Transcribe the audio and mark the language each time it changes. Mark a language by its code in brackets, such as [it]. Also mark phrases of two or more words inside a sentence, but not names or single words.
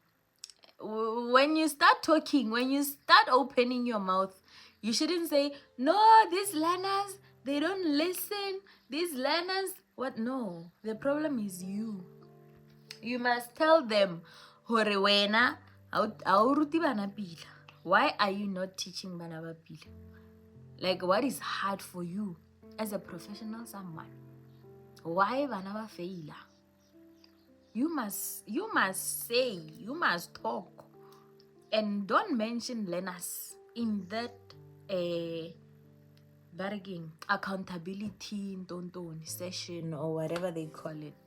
[en] When you start talking, when you start opening your mouth, you shouldn't say, no, these learners, they don't listen. These learners, what? No, the problem is you. You must tell them, why are you not teaching [tn] bana ba pila? [en] Like, what is hard for you as a professional someone? [tn] Why bana ba faila? [en] You must say, you must talk, and don't mention learners in bargaining, accountability session or whatever they call it.